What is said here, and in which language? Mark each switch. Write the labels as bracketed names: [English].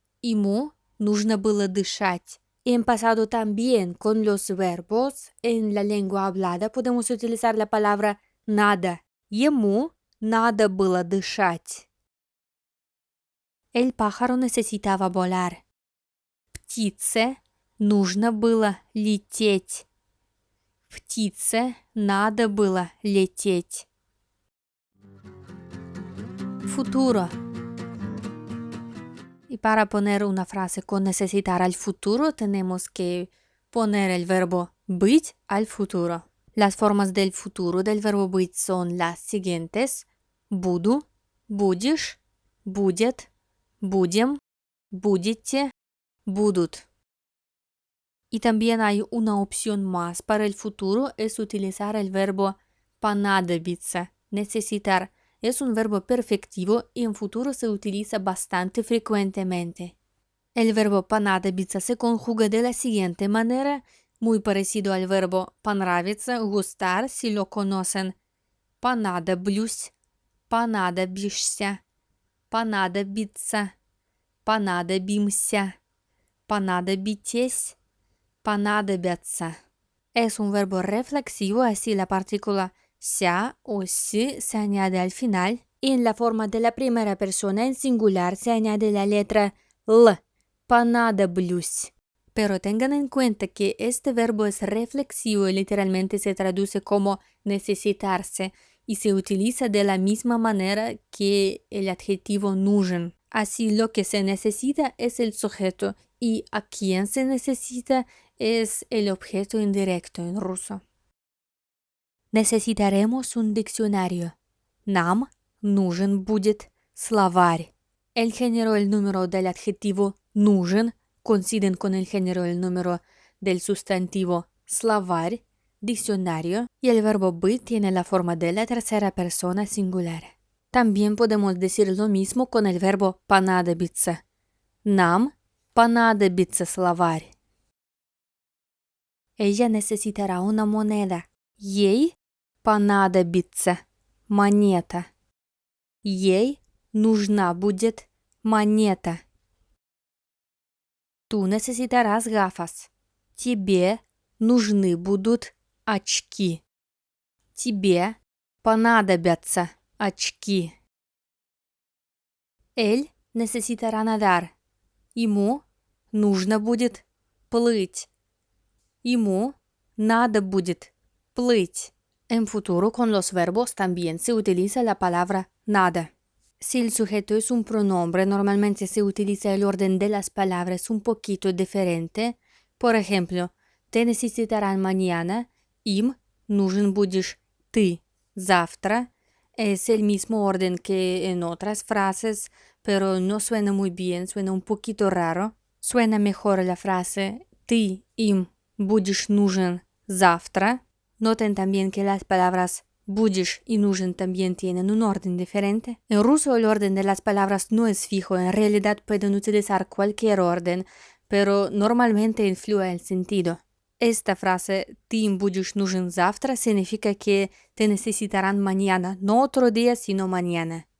[Russian] Ему нужно было дышать. [Spanish] Y en pasado también con los verbos en la lengua hablada podemos utilizar la palabra надо. [Russian] Ему надо было дышать. [Spanish] El pájaro necesitaba volar. [Russian] Птице нужно было лететь. Птице надо было лететь. [Spanish] Futuro. Y para poner una frase con necesitar al futuro, tenemos que poner el verbo быть al futuro. Las formas del futuro del verbo быть son las siguientes. [Russian] Буду, будешь, будет, будем, будете, будут. [Spanish] Y también hay una opción más para el futuro, es utilizar el verbo понадобиться, necesitar. Es un verbo perfectivo y en futuro se utiliza bastante frecuentemente. El verbo понадобиться se conjuga de la siguiente manera, muy parecido al verbo понравиться, gustar, si lo conocen. [Russian] Понадоблюсь, понадобишься, понадобиться, понадобимся, понадобитесь, понадобятся. [Spanish] Es un verbo reflexivo, así la partícula ся o si se añade al final y en la forma de la primera persona en singular se añade la letra L, понадоблюсь. Pero tengan en cuenta que este verbo es reflexivo y literalmente se traduce como necesitarse y se utiliza de la misma manera que el adjetivo нужен. Así lo que se necesita es el sujeto y a quien se necesita es el objeto indirecto en ruso. Necesitaremos un diccionario. [Russian] Нам нужен будет словарь. [Spanish] El género y el número del adjetivo нужен coinciden con el género y el número del sustantivo словарь, diccionario, y el verbo быть tiene la forma de la tercera persona singular. También podemos decir lo mismo con el verbo понадобиться. [Russian] Нам понадобится словарь. [Spanish] Ella necesitará una moneda. [Russian] Ей понадобится монета. Ей нужна будет монета. [Spanish] Tú necesitarás gafas. [Russian] Тебе нужны будут очки. Тебе понадобятся очки. [Spanish] Él necesitará nadar. [Russian] Ему нужно будет плыть. Ему надо будет плыть. [Spanish] En futuro con los verbos también se utiliza la palabra nada. Si el sujeto es un pronombre, normalmente se utiliza el orden de las palabras un poquito diferente. Por ejemplo, te necesitarán mañana, [Russian] им нужен будешь ты завтра. [Spanish] Es el mismo orden que en otras frases, pero no suena muy bien, suena un poquito raro. Suena mejor la frase [Russian] ты им будешь нужен завтра. [Spanish] Noten también que las palabras будешь y нужен también tienen un orden diferente. En ruso el orden de las palabras no es fijo, en realidad pueden utilizar cualquier orden, pero normalmente influye el sentido. Esta frase [Russian] «Ты им будешь нужен завтра» [Spanish] significa que te necesitarán mañana, no otro día, sino mañana.